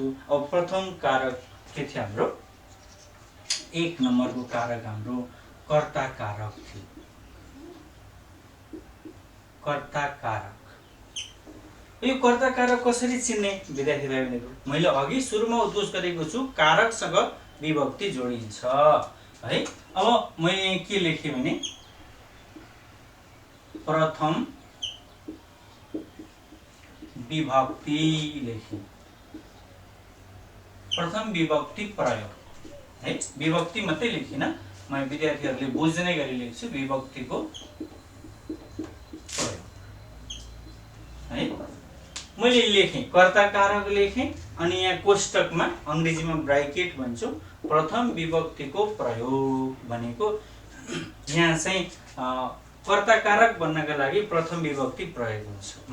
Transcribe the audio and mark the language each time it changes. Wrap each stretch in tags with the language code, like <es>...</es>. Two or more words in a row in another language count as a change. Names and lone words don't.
<ne>अब प्रथम कारक के थियो हाम्रो? 1 नम्बरको कारक हाम्रो कर्ता कारक थियो। कर्ता कारक, यो कर्ता कारक कसरी चिन्ने विद्यार्थी भाइ बहिनीहरू? मैले अघि सुरुमा उद्घोष गरेको छु कारकसँग विभक्ति जोडिन्छ है। अब मैले के लेखेँ भने प्रथम विभक्ति लेखेँ, प्रथम विभक्ति प्रयोग है। विभक्ति मात्रै लेखिन, म विद्यार्थीहरूले बुझ्ने गरी लेख्छु विभक्तिको प्रयोग है। मैले लेखेँ कर्ता कारक लेखेँ, अनि यहाँ कोष्टकमा अङ्ग्रेजीमा ब्राकेट भन्छु, प्रथम विभक्तिको प्रयोग भनेको यहाँ चाहिँ कर्ता कारक बन्नका लागि प्रथम विभक्ति प्रयोग हुन्छ।</ne>